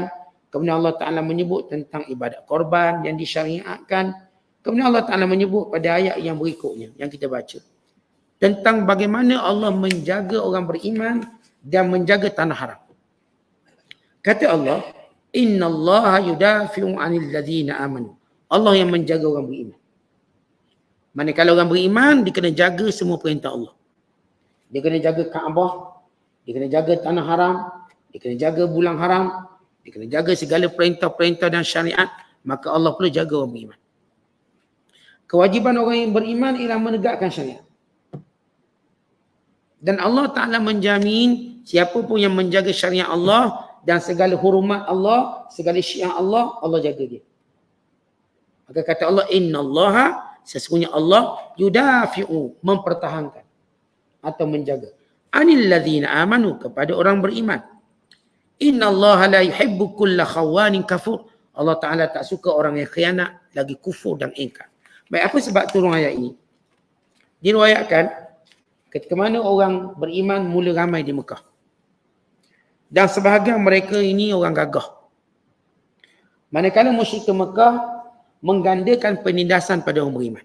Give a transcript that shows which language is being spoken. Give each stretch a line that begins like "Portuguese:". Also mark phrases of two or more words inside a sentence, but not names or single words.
Malay: Kemudian Allah Ta'ala menyebut tentang ibadat korban yang disyariatkan. Kemudian Allah Ta'ala menyebut pada ayat yang berikutnya yang kita baca tentang bagaimana Allah menjaga orang beriman dan menjaga tanah haram.
Arabic: Kata Allah, إن الله يدافع عن الذين آمنوا.
Malay: Allah yang menjaga orang beriman. Manakala orang beriman, dia kena jaga semua perintah Allah. Dia kena jaga Kaabah, dia kena jaga tanah haram, dia kena jaga bulan haram, dia kena jaga segala perintah-perintah dan syariat, maka Allah perlu jaga orang beriman. Kewajiban orang yang beriman ialah menegakkan syariat. Dan Allah Ta'ala menjamin siapa pun yang menjaga syariat Allah dan segala hormat Allah, segala syiar Allah, Allah jaga dia. Maka kata Allah, innallaha, sesungguhnya Allah yudafi'u, mempertahankan atau menjaga,
Arabic: عن الذين آمنوا,
Malay: kepada orang beriman.
Arabic: إن الله لا يحب كل خوان كفور.
Malay: Allah Ta'ala tak suka orang yang khianat, lagi kufur dan ingkar. Baik, apa sebab turun ayat ini? Diriwayatkan ketika mana orang beriman mula ramai di Mekah. Dan sebahagian mereka ini orang gagah. Manakala musyrik Mekah menggandakan penindasan pada orang beriman.